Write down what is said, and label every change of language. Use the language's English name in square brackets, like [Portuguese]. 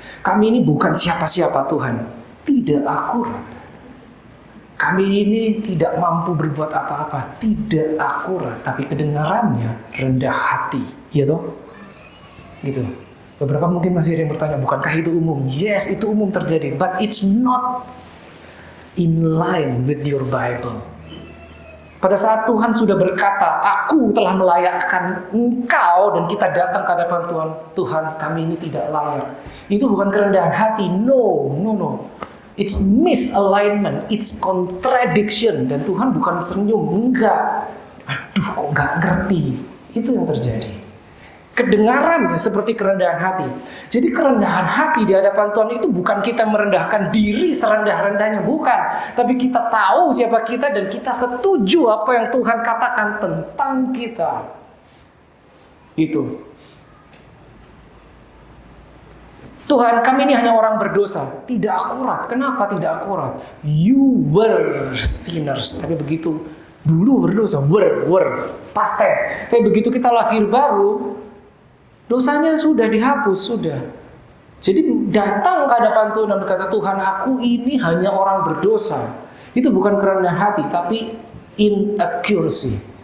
[Indonesian] Kami ini bukan siapa-siapa Tuhan. Tidak akurat. Kami ini tidak mampu berbuat apa-apa, tidak akurat, tapi kedengarannya rendah hati, ya toh? Gitu. Beberapa mungkin masih ada yang bertanya, bukankah itu umum? [English] Yes, [Indonesian] itu umum terjadi, [English] but it's not in line with your Bible. [Indonesian] Pada saat Tuhan sudah berkata, aku telah melayakkan engkau, dan kita datang ke hadapan Tuhan, Tuhan, kami ini tidak layak. Itu bukan kerendahan hati, no. [English] It's misalignment, it's contradiction. [Indonesian] Dan Tuhan bukan senyum, enggak. Aduh, kok enggak ngerti. Itu yang terjadi. Kedengarannya seperti kerendahan hati. Jadi kerendahan hati di hadapan Tuhan itu bukan kita merendahkan diri serendah-rendahnya, bukan. Tapi kita tahu siapa kita dan kita setuju apa yang Tuhan katakan tentang kita. Itu. Tuhan, kami ini hanya orang berdosa. Tidak akurat. Kenapa tidak akurat? [English] You were sinners. [Indonesian] Tapi begitu dulu berdosa, [English] were past tense. [Indonesian] Tapi begitu kita lahir baru, dosanya sudah dihapus, sudah. Jadi datang ke hadapan Tuhan dan berkata, Tuhan, aku ini hanya orang berdosa. Itu bukan kerendahan hati, tapi inaccuracy.